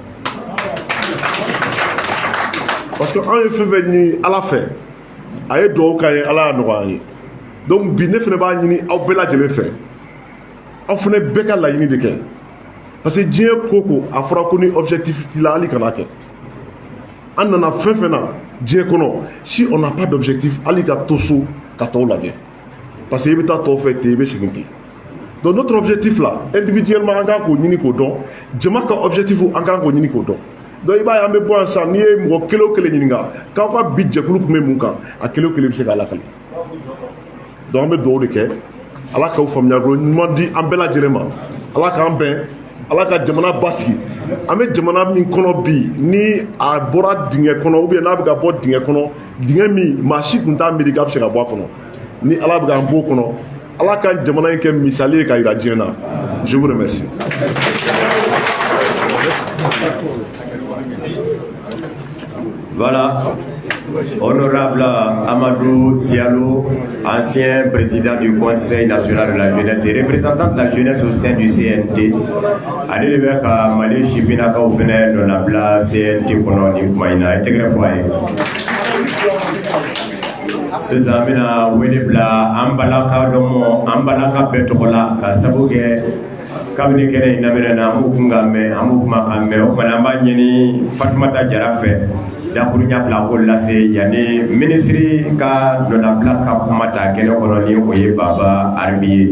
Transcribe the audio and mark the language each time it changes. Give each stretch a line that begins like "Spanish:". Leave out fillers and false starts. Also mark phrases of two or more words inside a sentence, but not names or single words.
French: parce que
Bambara: anw ye fɛn fɛn ɲini ala fɛ a ye dugawu k'an ye ala y'a nɔgɔya an ye donc bi ne fana b'a ɲini aw bɛɛ lajɛlen fɛ aw fana bɛɛ ka laɲini de kɛ
French: parce que
Bambara: diɲɛ ko ko a fɔra ko ni objectif t'i la hali kana kɛ an nana fɛn fɛn na diɲɛ kɔnɔ
French: si on n'a pas d'objectif
Bambara: hali ka to so ka tɔw lajɛ
French: parce que
Bambara: i bɛ taa tɔw fɛ ten i bɛ segin ten
French: donc notre objectif là individuellement
Bambara: an kan k'o ɲini k'o dɔn jama ka objectif an kan k'o ɲini k'o dɔn donc i b'a ye an bɛ bɔ yan sisan n'i ye mɔgɔ kelen o kelen ɲininka k'aw ka bi jɛkulu tun bɛ mun kan a kelen o kelen bɛ se k'a lakali donc an bɛ dugawu de kɛ ala k'aw faamuyako ɲuman di an bɛɛ lajɛlen ma ala k'an bɛn ala ka jamana basigi an bɛ jamana min kɔnɔ bi ni a bɔra dingɛ kɔnɔ
French: ou bien
Bambara: n'a bɛ ka bɔ dingɛ kɔnɔ dingɛ min maa si tun t'a miiri k'a bɛ se ka bɔ a kɔnɔ ni ala bɛ k'an bɔ o kɔnɔ ala ka jamana in kɛ misali ye ka yira diɲɛ na
French: je vous remercie. Voilà, honorable Amadou Diallo, ancien président du Conseil national de la jeunesse et représentant de la jeunesse au sein du CNT.
Bambara: Ale de bɛ ka Mali sifinnakaw fɛnɛ nɔnabila CNT kɔnɔ nin kuma in na, i tɛgɛrɛ fɔ a ye. Sisan an bɛna wele bila an balaka dɔ mɔ, an balaka bɛɛ tɔgɔ la ka sabu kɛ kabini kɛnɛ in daminɛ na an b'u kun ka mɛn, an b'u kuma kan mɛn, o kumana an b'a ɲini Fatumata Jara fɛ dakuruɲa fila ko lase yanni ministre ka nɔnabila ka kuma ta kɛnɛ kɔnɔ ni o ye Baba Arabi ye.